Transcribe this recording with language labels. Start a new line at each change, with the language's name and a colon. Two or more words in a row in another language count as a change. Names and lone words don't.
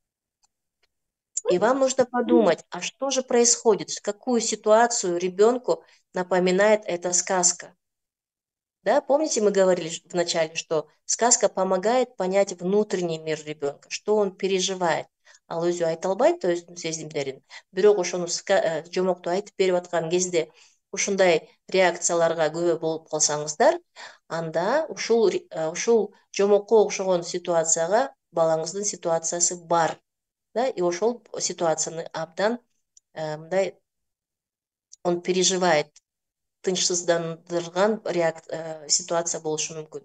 Russian: И вам нужно подумать, а что же происходит, какую ситуацию ребенку напоминает эта сказка. Да, помните, мы говорили в начале, что сказка помогает понять внутренний мир ребенка, что он переживает.
Kyrgyz: Ал өзү айта албайт,
Russian: то есть
Kyrgyz: сезимдерин. Бирок ошону жомокту айтып берип аткан кезде ушундай реакцияларга күбө болуп калсаңыздар, анда ушул жомокко окшогон ситуацияга балаңыздын ситуациясы бар. Да, и ошол ситуацияны абдан мындай
Russian: он переживает,
Kyrgyz: тынчсыздандырган ситуация болушу мүмкүн.